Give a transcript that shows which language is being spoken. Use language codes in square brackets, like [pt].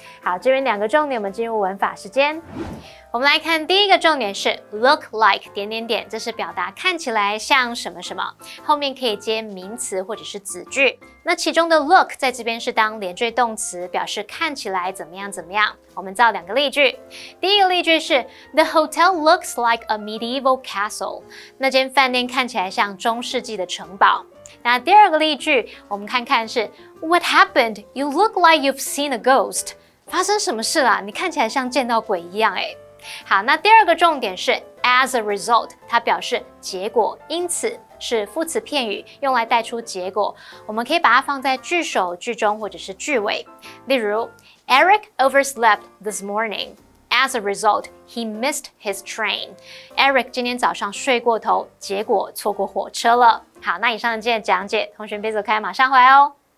[zh] 好，这边2个重点，我们进入文法时间。我们来看第一个重点是 look like 这是表达看起来像什么什么，后面可以接名词或者是子句。那其中的 look 在这边是当连缀动词，表示看起来怎么样怎么样。我们造2个例句。第一个例句是 [en] The hotel looks like a medieval castle。 [zh] 那间饭店看起来像中世纪的城堡。那第二个例句，我们看看是 [en] What happened? You look like you've seen a ghost。 [zh] 发生什么事啦？你看起来像见到鬼一样诶。好，那第二个重点是 as a result， 它表示结果，因此是副词片语，用来带出结果。我们可以把它放在句首、句中或者是句尾。例如 [en] Eric overslept this morning. As a result, he missed his train. [zh] Eric 今天早上睡过头，结果错过火车了。好，那以上的今天的讲解，同学别走开，马上回来哦。